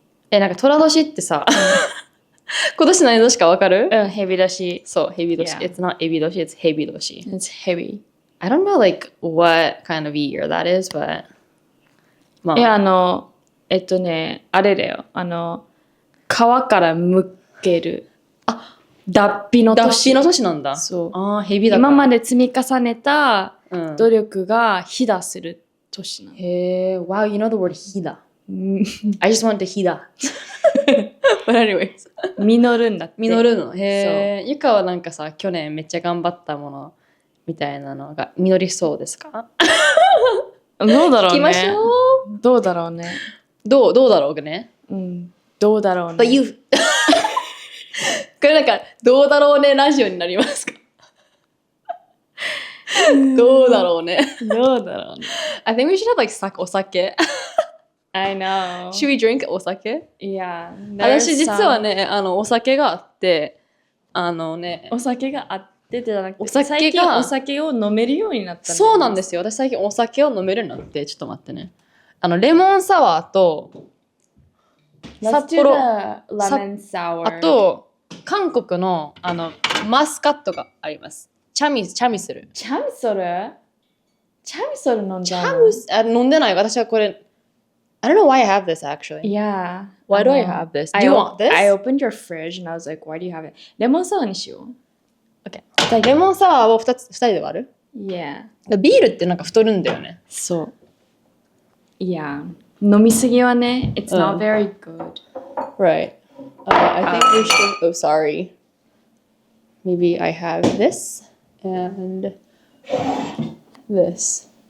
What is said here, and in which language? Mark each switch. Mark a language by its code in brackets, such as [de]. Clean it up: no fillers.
[ja] なんか寅年ってさ、今年何年かわかる？ヘビ年。そう、ヘビ年。 [en] It's not エビ年, it's ヘビ年。 It's heavy. I don't know like what kind of year that is, but [ja] まあ。あれだよ。皮からむける。脱皮の年。脱皮の年なんだ。そう。ヘビだから。今まで積み重ねた努力がひだする年なの。へえ、 [en] wow, you know the word ひだ。I just want to ひだ。 But anyways [ja] 実るんだって。実るの。へえ。ゆかはなんかさ、去年めっちゃ頑張ったものみたいなのが実りそうですか？どうだろうね。聞きましょう。どうだろうね。どうだろうね。うん。どうだろうね。 [en] But you [ja] これなんかどうだろうねラジオになりますか？どうだろうね。どうだろうね。 [en] I think we should have like お酒。 I know. Should we drink お酒？ Yeah. [ja] 私実はね、お酒があって、お酒があってじゃなくて、お酒が最近お酒を飲めるようになった。そうなんですよ。私最近お酒を飲めるようになって、ちょっと待ってね。レモンサワーと、札幌、ラメンサワー。あと、韓国の、マスカットがあります。チャミスル。チャミソル飲んだの？飲んでない。私はこれ、 [en] I don't know why I have this actually. Yeah. Why do I have this? Do you want this? I opened your fridge and I was like, why do you have it? [ja] レモンサワーにしよう。 [en] Okay. [ja] レモンサワーを2人で割る？ [en] Yeah. [ja] ビールってなんか太るんだよね。そう。 [en] Yeah. [ja] 飲みすぎはね、 [en] it's not very good. Right. I think we should. Oh, sorry. Maybe I have this and this.